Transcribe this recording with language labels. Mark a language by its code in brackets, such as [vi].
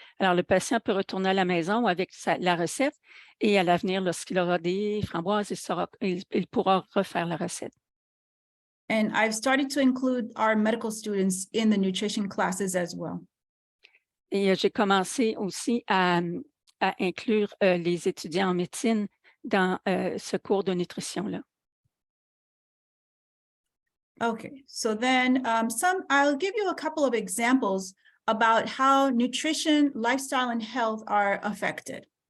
[fr] Alors, le patient peut retourner à la maison avec la recette et à l'avenir, lorsqu'il aura des framboises, il pourra refaire la recette. [en] And I've started to include our medical students in the nutrition classes as well. [fr] Et j'ai commencé aussi à inclure les étudiants en médecine dans ce cours de nutrition-là. [en] Okay, so then I'll give you a couple of examples about how nutrition, lifestyle, and health are affected.